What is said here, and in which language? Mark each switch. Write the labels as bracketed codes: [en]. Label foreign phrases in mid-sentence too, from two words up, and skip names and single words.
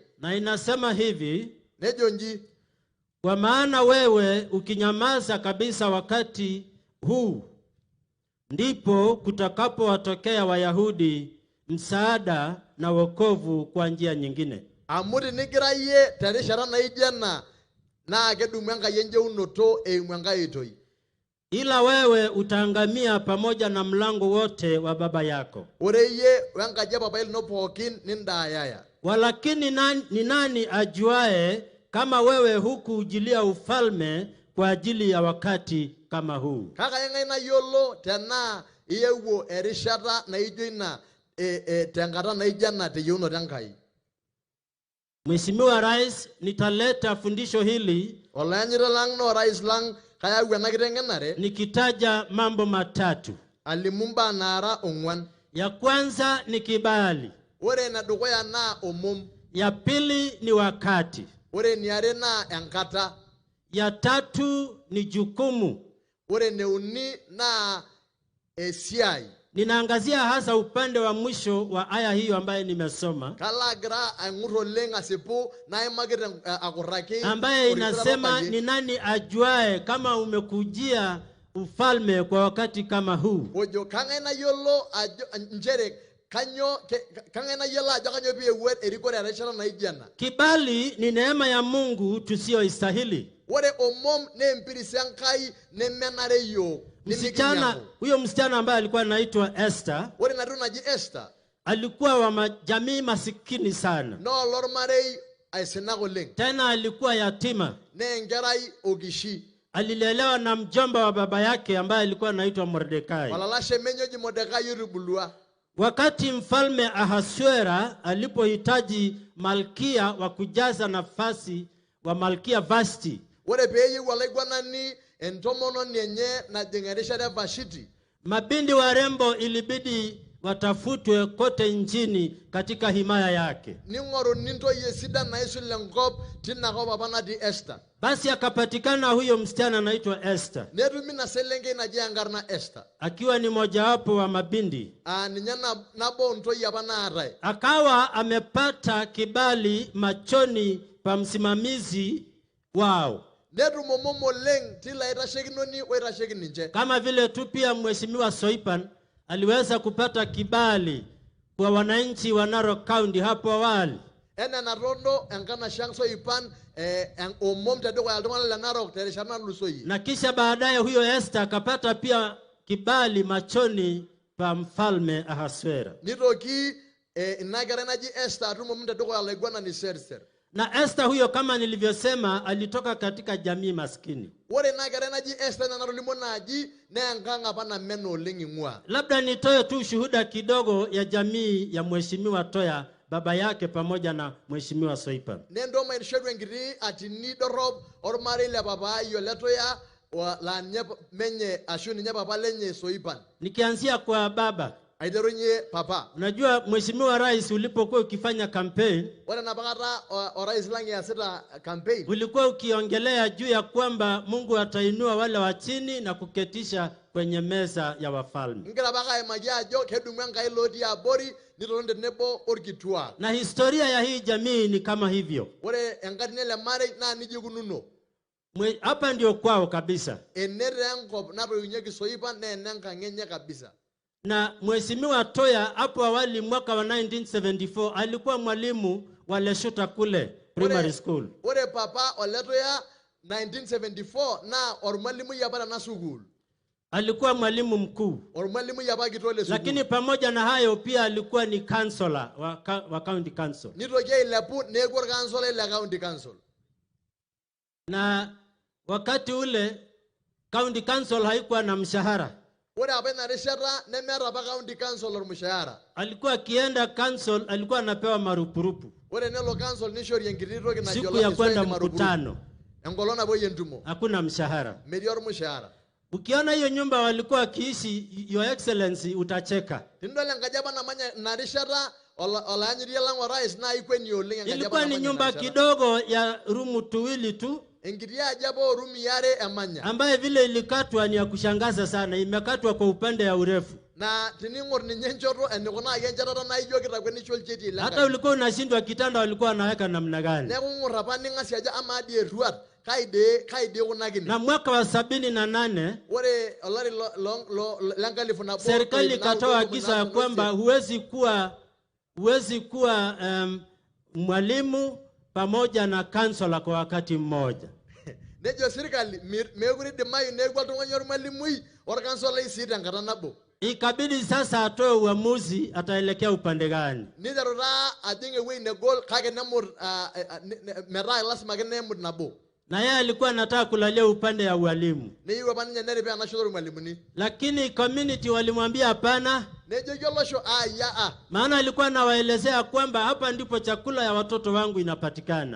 [sw] Na inasema hivi: [mas] Nejonji. [sw] kwa maana wewe ukinyamaza kabisa wakati huu, ndipo kutakapowatokea Wayahudi msaada na wokovu kwa njia nyingine. [mas] Amuri nigira ye terishara na ijana na kedumu enkai enjeunoto eimu enkai itoi. [sw] ila wewe utaangamia pamoja na mlango wote wa baba yako. [mas] ore iyie wenkaji papa lino pookin nindaayaya. [sw] Walakini ni nani ajuae kama wewe hukuujilia ufalme kwa ajili ya wakati kama huu? [mas] Kaka eng'ae nayiolo tenaa iyewuo erishata naijo ina tenkata naijo ena teyieunoto Enkai. [sw] Mheshimiwa Rais, nitaleta fundisho hili [mas] Olanyita lang no rais lang kayau ena kiteng'enare [sw] nikitaja mambo matatu. [mas] alimu mbaa naara ong'uan. [sw] Ya kwanza ni kibali, [mas] Ore enedukuya naa omom. [sw] ya pili ni wakati, [mas] Ore eniare naa enkata. [sw] ya tatu ni jukumu. [mas] Ore eneuni naa esiai. [sw] Ninaangazia hasa upande wa mwisho wa aya hiyo ambaye nimesoma, [mas] Kalo agira aing'ur oleng asipu naimaki akurraki [sw] ambaye inasema ni nani ajuae kama umekujia ufalme kwa wakati kama huu. [mas] ojo kang'ae nayiolo ajo nchere kang'ae nayiolo ajo kanyo piiyewuo erikore erishata naijo ena. [sw] Kibali ni neema ya Mungu tusiyoistahili. [mas] Ore omom naa empirisi Enkai nemenare yiok. [sw] Huyo msichana ambaye alikuwa anaitwa Esther, [mas] Ore ina toki naji Esther [sw] alikuwa wa jamii masikini sana. [mas] naa olormarei aisinak oleng. [sw] Tena alikuwa yatima. [mas] Naa enkerai okishi. [sw] Alilelewa na mjomba wa baba yake ambaye alikuwa anaitwa Mordekai. [mas] Olalashe menye oji Mordekai otubulua. [sw] Wakati mfalme Ahasuero alipohitaji malkia wa kujaza nafasi wa malkia Vashti, [mas] Ore peeyieu olaiguanani entomononi enye najing erishata e Vashti, [sw] mabindi warembo ilibidi watafutwe kote nchini katika himaya yake. [mas] ning'oruni ntoyie sidan naisul enkop tina kop apa natii Esther. [sw] Basi akapatikana huyo msichana anaitwa Esther, [mas] Netumi ina selenkei naji enkarna Esther. [sw] akiwa ni mojawapo wa mabindi. [mas] Ninye nabo ntoyie apa naatae. [sw] Akawa amepata kibali machoni pa msimamizi wao, [mas] Netum omom oleng tilo aitashekinoni oitasheki ninche. [sw] kama vile tu pia Mheshimiwa Soipan aliweza kupata kibali kwa wananchi wa Narok County hapo awali. [mas] Ena natondo enkanashe ang Soipan omom tedukuya iltung'anak le Narok terishata natulusoyie. [sw] Na kisha baadaye huyo Esther akapata pia kibali machoni pa mfalme Ahasuero. [mas] Nitoki ina kerai naji Esther atum omom tedukuya olaiguanani Serser. [sw] Na Esther huyo kama nilivyosema alitoka katika jamii maskini. [mas] Ore ina kerai naji Esther natolimuo naaji naa enkang apa namena oleng ing'ua. [sw] Labda nitoe tu shuhuda kidogo ya jamii ya Mheshimiwa Toya, baba yake pamoja na Mheshimiwa Soipan. [mas] Nendo mainishoru enkiti atini dorop ormarei le papa ai ole Toya la nye menye ashu ninye papa lenye Soipan. [sw] Nikianzia kwa baba, [mas] Aiterunye papa. [sw] unajua Mheshimiwa Rais ulipokuwa ukifanya campaign, [mas] Ore napakata orais lang easita campaign. [sw] ulikuwa ukiongelea juu ya kwamba Mungu atainua wale wa chini na kuketisha kwenye meza ya wafalme. [mas] Ngira paka aimaki ajo kedumu Enkai lotii abori nitoni tenebo orkituak. [sw] Na historia ya hii jamii ni kama hivyo. [mas] Ore enkatini ele marei naa nijia ikununo. [sw] Hapa ndio kwao kabisa. [mas] Ene taa enkop natoiunyieki Soipan naa ene enkang enye kabisa. [sw] Na Mheshimiwa Toya hapo awali mwaka wa 1974 alikuwa mwalimu wa Leshuta kule [en] primary school. [mas] Ore papa ole Toya 1974 naa ormalimui apa tena sukuul. [sw] Alikuwa mwalimu mkuu. [mas] Ormalimui apa kitok le sukuul. [sw] Lakini pamoja na hayo pia alikuwa ni counselor wa [en] county council. [mas] Nitoki ailepu neeku orkansolai le [en] county council. [sw] Na wakati ule [en] county council [sw] haikuwa na mshahara. [mas] Ore apa ina rishata nemeeta apa [en] county council [mas] ormushahara. [sw] Alikuwa akienda council alikuwa anapewa marupurupu. [mas] Ore nelo council nishori enkiti toki najo [sw] Siku ya kwenda mkutano [mas] enkolong napuoi entumo. [sw] hakuna mshahara. [mas] Metii ormushahara. [sw] Ukiona hiyo nyumba walikuwa wakiishi, [en] Your Excellency, [sw] utacheka. [mas] Tindole enkaji apa namanya ina rishata olaanyirie lang orais naa ikweni oleng enkaji apa [sw] Ilikuwa ni [mas] namanya [sw] nyumba [mas] ina rishata. [sw] kidogo ya rumu tuwili tu, [mas] Enkiti aji apa orumi are emanya. [sw] ambaye vile ilikatwa ni ya kushangaza sana. Imekatwa kwa upande ya urefu. [mas] Na tining'or ninye enchoto enikunaki enchetata naa ijo kitakwenisho olcheti le [sw] Hata ulikuwa unashindwa kitanda walikuwa wanaweka namna gani. [mas] Neeku ng'or apa ning'asi ajo ama dii eruat kaidi kunakini. [sw] Na mwaka wa 78 [mas] Ore olari lenkalifu nabo [sw] serikali ikatoa agizo ya kwamba huwezi kuwa mwalimu pamoja na kansela kwa wakati mmoja. [mas] nejo sirkali mekure idimayu neeku oltung'ani ormalimui orkansolai sii tenkata nabo. [sw] Ikabidi sasa atoe uamuzi ataelekea upande gani. [mas] Niteru taa ajing ewueji negol kake nemut metaa lasima ake nemut nabo. [sw] Na yeye alikuwa anataka kulalia upande ya ualimu. [mas] Neyieu apa ninye neripaa enashoto ormalimuni. [sw] Lakini community walimwambia hapana. [mas] Nejoki olosho [sw] Maana alikuwa anawaelezea kwamba hapa ndipo chakula ya watoto wangu inapatikana.